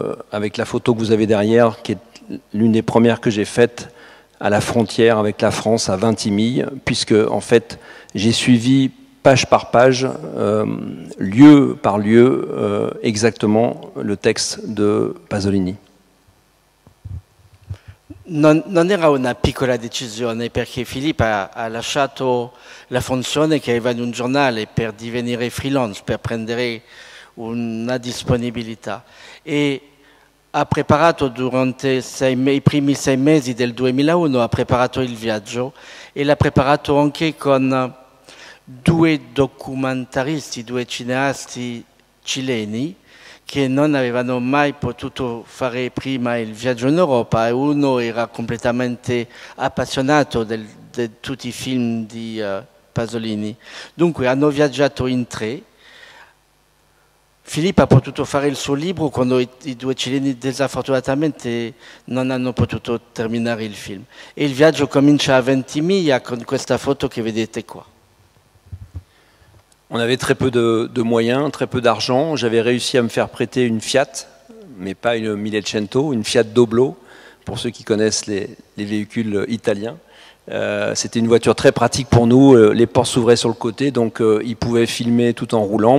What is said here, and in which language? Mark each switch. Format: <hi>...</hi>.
<fr>avec la photo que vous avez derrière qui est l'une des premières que j'ai faites à la frontière avec la France, à Vintimille, puisque en fait j'ai suivi page par page, lieu par lieu, exactement le texte de Pasolini.</fr> <it>Non era una piccola decisione perché Filippo ha lasciato la funzione che aveva in un giornale per divenire freelance, per prendere una disponibilità e ha preparato durante i primi 6 mesi del 2001, ha preparato il viaggio e l'ha preparato anche con 2 documentaristi, 2 cineasti cileni che non avevano mai potuto fare prima il viaggio in Europa, e uno era completamente appassionato di tutti i film di Pasolini. Dunque hanno viaggiato in 3. Filippo ha potuto fare il suo libro quando i 2 cileni disfortunatamente non hanno potuto terminare il film. E il viaggio comincia a Ventimiglia con questa foto che vedete qua.</it> <fr>On avait très peu de moyens, très peu d'argent. J'avais réussi à me faire prêter une Fiat, mais pas une 1100, une Fiat Doblo, pour ceux qui connaissent les véhicules italiens. C'était une voiture très pratique pour nous, les portes s'ouvraient sur le côté, donc ils pouvaient filmer tout en roulant.</fr>